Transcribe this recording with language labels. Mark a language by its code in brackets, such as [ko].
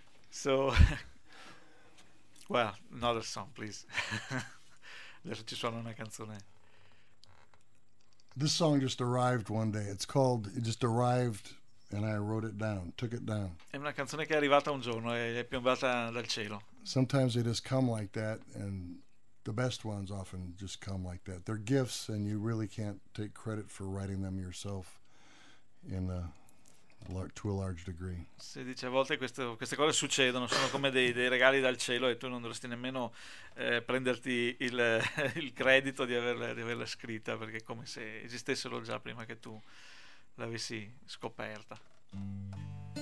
[en] So, well, another song, please. [it] Adesso ci suona una canzone. [en] This song just arrived one day. It's called "It Just Arrived and I Wrote It Down." Took it down. [it] È una canzone che è arrivata un giorno e è piombata dal cielo. [en] Sometimes they just come like that, and the best ones often just come like that. They're gifts, and you really can't take credit for writing them yourself to a large degree. [it] Si dice, a volte queste cose succedono, sono come dei regali dal cielo, e tu non dovresti nemmeno prenderti il credito di averle scritta, perché è come se esistessero già prima che tu l'avessi scoperta.